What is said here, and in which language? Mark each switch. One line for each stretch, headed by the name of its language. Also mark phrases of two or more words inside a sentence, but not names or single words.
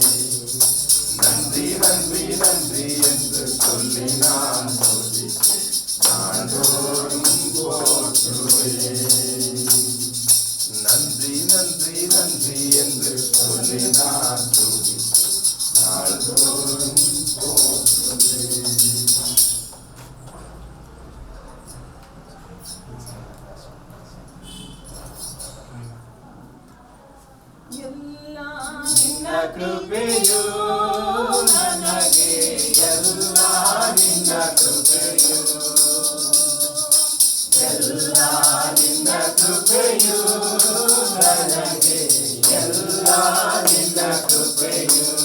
Tamil: நன்றி நன்றி நன்றி என்று சொல்லி நான் நாள்தோறும் போற்றுவேன். நன்றி நன்றி நன்றி என்று சொல்லி நான் நாள்தோறும் போற்றுவேன்.
Kannada: ನಿನ್ನ ಕೃಪೆಯು ನನಗೆ ಎಲ್ಲ ನಿನ್ನ ಕೃಪೆಯು ಎಲ್ಲ ನಿನ್ನ ಕೃಪೆಯು ನನಗೆ ಎಲ್ಲ ನಿನ್ನ ಕೃಪೆಯು